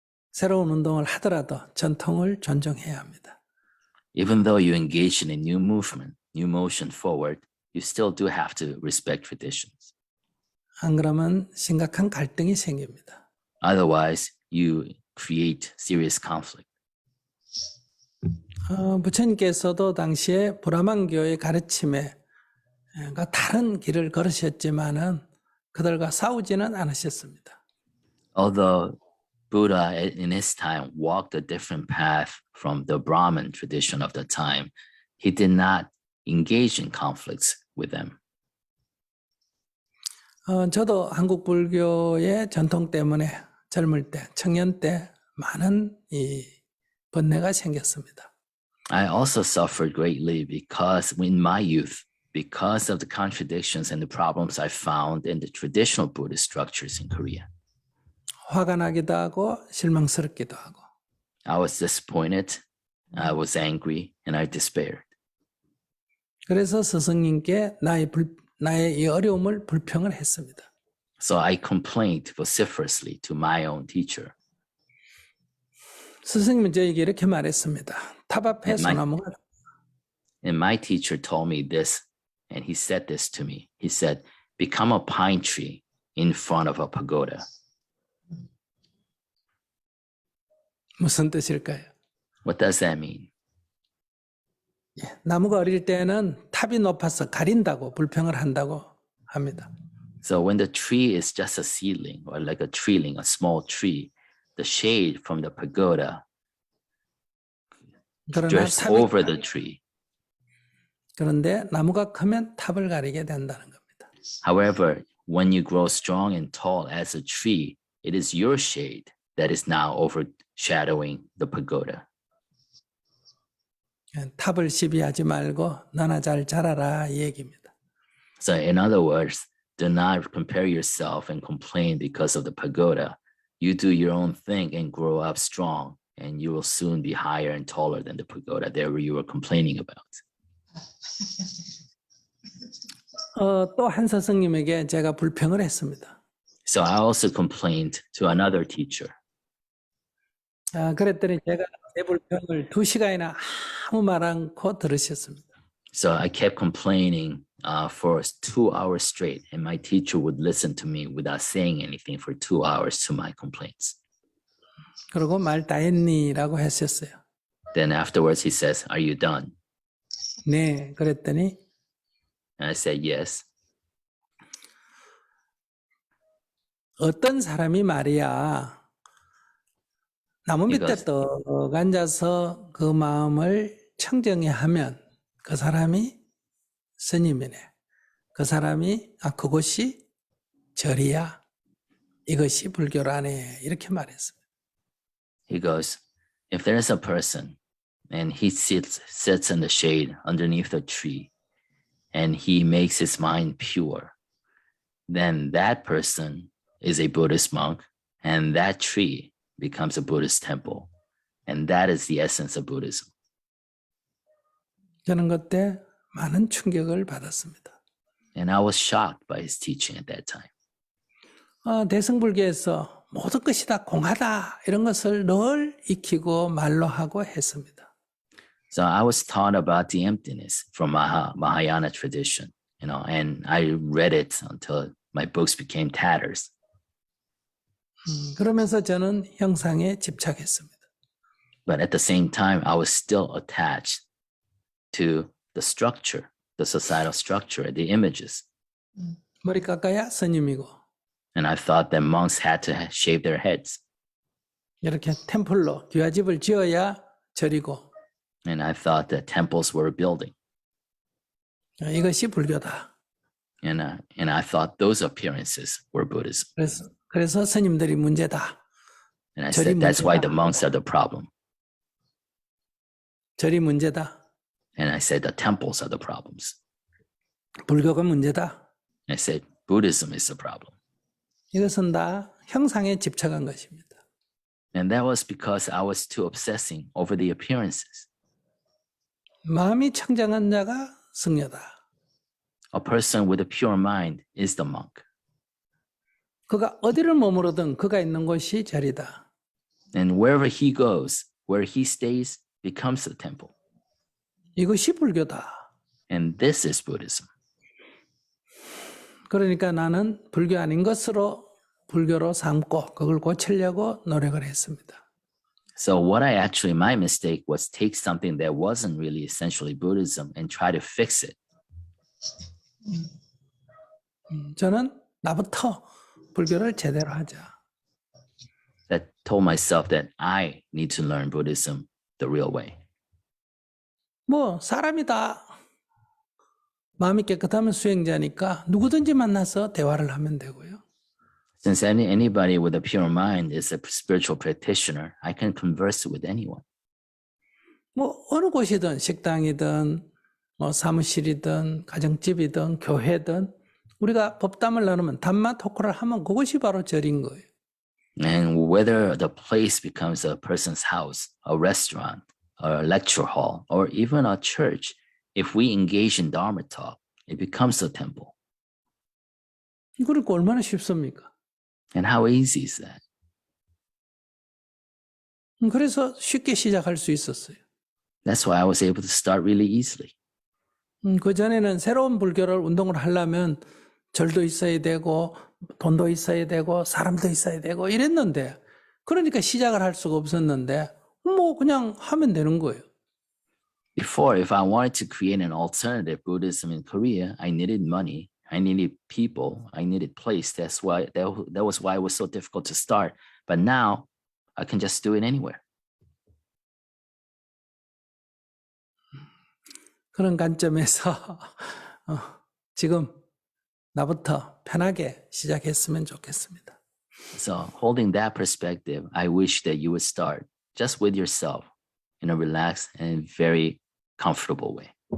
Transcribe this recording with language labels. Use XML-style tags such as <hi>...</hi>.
<ko>새로운 운동을 하더라도 전통을 존중해야 합니다.</ko> <en>Even though you engage in a new movement, new motion forward, you still do have to respect traditions.</en> <ko>안 그러면 심각한 갈등이 생깁니다.</ko> <en>Otherwise, you create serious conflict.</en> <ko>부처님께서도 당시에 브라만교의 가르침에 다른 길을 걸으셨지만은 그들과 싸우지는 않으셨습니다.</ko> <en>Although Buddha in his time walked a different path from the Brahmin tradition of the time, he did not engage in conflicts with them.</en> <ko>저도 한국 불교의 전통 때문에 젊을 때, 청년 때 많은 이 번뇌가 생겼습니다.</ko> <en>I also suffered greatly because in my youth, because of the contradictions and the problems I found in the traditional Buddhist structures in Korea.</en> <ko>화가 나기도 하고 실망스럽기도 하고.</ko> <en>I was disappointed, I was angry, and I despaired.</en> <ko>그래서 스승님께 나의 이 어려움을 불평을 했습니다.</ko> <en>So I complained vociferously to my own teacher.</en> <ko>스승님은 저에게 이렇게 말했습니다. 탑 앞에</ko> <en>And my-</en> <ko>소나무가</ko> <en>And my teacher told me this, and he said this to me. He said, become a pine tree in front of a pagoda.</en> <ko>무슨 뜻일까요?</ko> <en>What does that mean?</en> <ko>나무가 어릴 때는 탑이 높아서 가린다고 불평을 한다고 합니다.</ko> <en>So when the tree is just a seedling or like a treeling, a small tree, the shade from the pagoda</en> <ko>그러나</ko> <en>drifts</en> <ko>탑이</ko> <en>over the tree.</en> <ko>그런데 나무가 크면 탑을 가리게 된다는 겁니다.</ko> <en>However, when you grow strong and tall as a tree, it is your shade that is now overshadowing the pagoda.</en> <ko>탑을 시비하지 말고 너나 잘 자라라 이 얘기입니다.</ko> <en>So in other words, do not compare yourself and complain because of the pagoda. You do your own thing and grow up strong, and you will soon be higher and taller than the pagoda that you were complaining about.</en> <ko>또 한 스승님에게 제가 불평을 했습니다.</ko> <en>So I also complained to another teacher.</en> <ko>그랬더니 제가 제 불평을 2시간이나 아무 말 않고 들으셨습니다.</ko> <en>So I kept complaining for 2 hours straight, and my teacher would listen to me without saying anything for 2 hours to my complaints.</en> <ko>그리고 말 다 했니라고 했었어요.</ko> <en>Then afterwards, he says, "Are you done?"</en> <ko>네, 그랬더니</ko> <en>And I said, "Yes."</en> <ko>어떤 사람이 말이야 나무 밑에 이거- 떡 앉아서 그 마음을 청정히 하면 그 사람이 스님이네. 그 사람이 그것이 절이야. 이것이 불교라네. 이렇게 말했습니다.</ko> <en>He goes, "If there is a person, and he sits in the shade underneath a tree, and he makes his mind pure, then that person is a Buddhist monk, and that tree becomes a Buddhist temple. And that is the essence of Buddhism."</en> <ko>저는 그때 많은 충격을 받았습니다.</ko> <en>And I was shocked by his teaching at that time.</en> <ko>대승불교에서 모든 것이 다 공하다 이런 것을 늘 익히고 말로 하고 했습니다.</ko> <en>So I was taught about the emptiness from Mahayana tradition, and I read it until my books became tatters.</en> <ko>그러면서 저는 형상에 집착했습니다.</ko> <en>But at the same time, I was still attached to the structure, the societal structure, the images.</en> <ko>머리 깎아야 스님이고</ko> <en>And I thought that monks had to shave their heads.</en> <ko>이렇게 템플로 귀화집을 지어야 절이고</ko> <en>And I thought that temples were a building.</en> <ko>이것이 불교다.</ko> <en>And I thought those appearances were Buddhism.</en> <ko>그래서 스님들이 문제다.</ko> <en>And I said, that's why the monks are the problem.</en> <ko>절이 문제다.</ko> <en>And I said, the temples are the problems.</en> <ko>불교가 문제다.</ko> <en>I said, Buddhism is the problem.</en> <ko>이것은 다 형상에 집착한 것입니다.</ko> <en>And that was because I was too obsessing over the appearances.</en> <ko>마음이 청정한 자가 승려다.</ko> <en>A person with a pure mind is the monk.</en> <ko>그가 어디를 머무르든 그가 있는 곳이 절이다.</ko> <en>And wherever he goes, where he stays becomes the temple.</en> <ko>이것이 불교다.</ko> <en>And this is Buddhism.</en> <ko>그러니까 나는 불교 아닌 것으로 불교로 삼고 그걸 고치려고 노력을 했습니다.</ko> <en>So what I actually, my mistake was take something that wasn't really essentially Buddhism and try to fix it.</en> <ko>저는 나부터 불교를 제대로 하자.</ko> <en>That told myself that I need to learn Buddhism the real way.</en> <ko>뭐 사람이다. 마음이 깨끗하면 수행자니까 누구든지 만나서 대화를 하면 되고요.</ko> <en>Since anybody with a pure mind is a spiritual practitioner, I can converse with anyone.</en> <ko>뭐 어느 곳이든 식당이든 뭐 사무실이든 가정집이든 교회든 우리가 법담을 나누면 담마 토크를 하면 그것이 바로 절인 거예요.</ko> <en>And whether the place becomes a person's house, a restaurant, a lecture hall, or even a church, if we engage in Dharma talk, it becomes a temple.</en> <ko>그러니까 얼마나 쉽습니까?</ko> <en>And how easy is that?</en> <ko>그래서 쉽게 시작할 수 있었어요.</ko> <en>That's why I was able to start really easily.</en> <ko>그전에는 새로운 불교를 운동을 하려면 절도 있어야 되고 돈도 있어야 되고 사람도 있어야 되고 이랬는데 그러니까 시작을 할 수가 없었는데 뭐 그냥 하면 되는 거예요.</ko> <en>Before, if I wanted to create an alternative Buddhism in Korea, I needed money, I needed people, I needed place. That's why that was why it was so difficult to start. But now I can just do it anywhere.</en> <ko>그런 관점에서 지금 나부터 편하게 시작했으면 좋겠습니다.</ko> <en>So holding that perspective, I wish that you would start just with yourself in a relaxed and very comfortable way.</en>